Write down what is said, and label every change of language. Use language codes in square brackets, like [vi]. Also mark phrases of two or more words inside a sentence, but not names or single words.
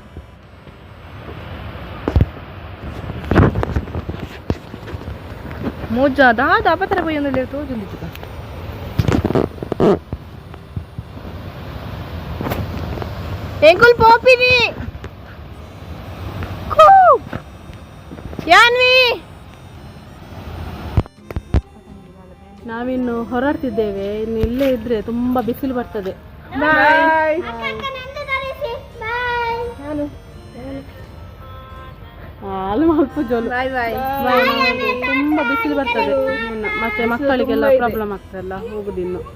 [tcy] ಮುಜ್ಜ ದಾದ ಅಪತರ ಪೊಯ್ಯೊಂದಲ್ಲಿ ತೋಜುಂದಿತ್ತು ಎಂಕುಲ್ ಪೋಪಿನಿ ಯಾನ್ವಿ [kn] ನಾವಿನ್ನು ಹೊರಡ್ತಿದ್ದೇವೆ ಇನ್ನು ಇಲ್ಲೇ ಇದ್ರೆ ತುಂಬಾ ಬಿಸಿಲು ಬರ್ತದೆ. ಬಾಯ್. ಅಲ್ಪ ಜೋಲು ತುಂಬಾ ಬಿಸಿಲು ಬರ್ತದೆ ಮತ್ತೆ ಮಕ್ಕಳಿಗೆಲ್ಲ ಪ್ರಾಬ್ಲಮ್ ಆಗ್ತದಲ್ಲ ಹೋಗುದಿನ್ನು.